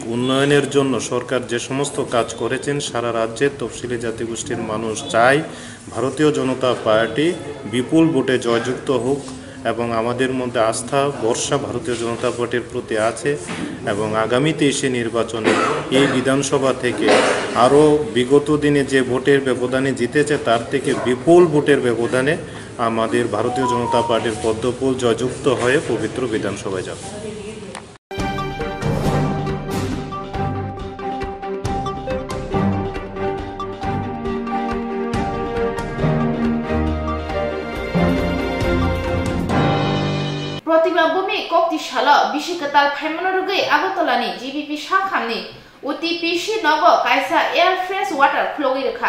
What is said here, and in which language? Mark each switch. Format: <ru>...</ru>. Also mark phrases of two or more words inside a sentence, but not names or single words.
<bn>উন্নয়নের জন্য সরকার যে সমস্ত কাজ করেছেন সারা রাজ্যের তফসিলি জাতিগোষ্ঠীর মানুষ চায় ভারতীয় জনতা পার্টি বিপুল ভোটে জয়যুক্ত হোক এবং আমাদের মধ্যে আস্থা ভরসা ভারতীয় জনতা পার্টির প্রতি আছে এবং আগামী 23শে নির্বাচনে এই বিধানসভা থেকে আরও বিগত দিনে যে ভোটের ব্যবধানে জিতেছে তার থেকে বিপুল ভোটের ব্যবধানে আমাদের ভারতীয় জনতা পার্টির পদ্মফুল জয়যুক্ত হয়ে পবিত্র বিধানসভায় যাবে।</bn> <trp>Protima Bumi Koktishala Bishikatal Paimonurugay Agotolani GBP Shakamni UTPC Nogo Kaisa Air Fresh Water Flogirka</trp>